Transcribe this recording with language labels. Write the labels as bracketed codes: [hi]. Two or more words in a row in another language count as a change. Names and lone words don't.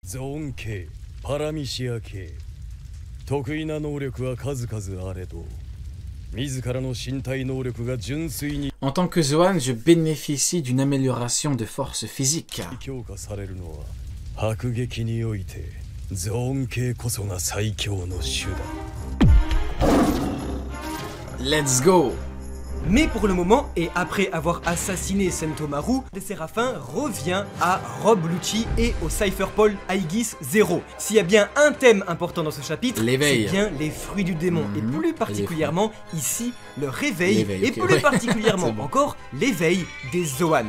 [ja] ゾーン系、パラミシア系。得意な能力は数々あれど、自らの身体能力が純粋に [fr] En tant que Zoan, je bénéficie d'une amélioration de force physique. [ja] 強化されるのは、迫撃においてゾーン系こそが最強の手段。 [en] Let's go! [fr] Mais pour le moment, et après avoir assassiné Sentomaru, le Séraphin revient à Rob Lucci et au Cypherpole Aegis 0. S'il y a bien un thème important dans ce chapitre, c'est bien les fruits du démon, et plus particulièrement ici, le réveil, et plus particulièrement encore l'éveil des Zoan.